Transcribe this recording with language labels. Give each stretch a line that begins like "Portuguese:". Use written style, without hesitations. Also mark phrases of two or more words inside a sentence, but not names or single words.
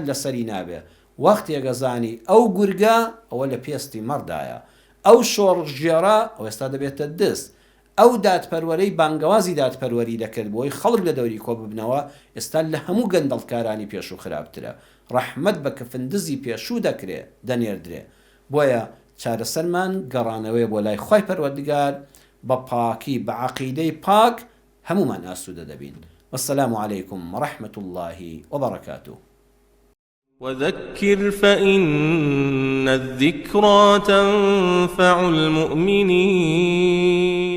Central Kurdish: لەسەری نابێ وەختێکە زانی ئەو گورگە ئەوە لە پێستی مەردایە ئەو شۆڕژێرە ئەو ئێستا دەبێتە دەست ئەو دادپەروەرەی بانگەوازی دادپەروەری دەکرد بۆی خەڵک لە دەوری کۆ ببنەوە ئێستا لە هەموو گەندەڵکارانی پێش و خراپترە ڕەحمەت بە کەفندزی پێشوو دەکرێ دەنێردرێ بۆیە چارەسەرمان گەڕانەوەی بۆ لای خوای پەروەردگار بە پاکی بە عەقیدەی پاک هەمومان ئاسوودە دەبین
Arabic: والسلام عليكم ورحمة الله وبركاته وذكر فإن الذكرى تنفع المؤمنين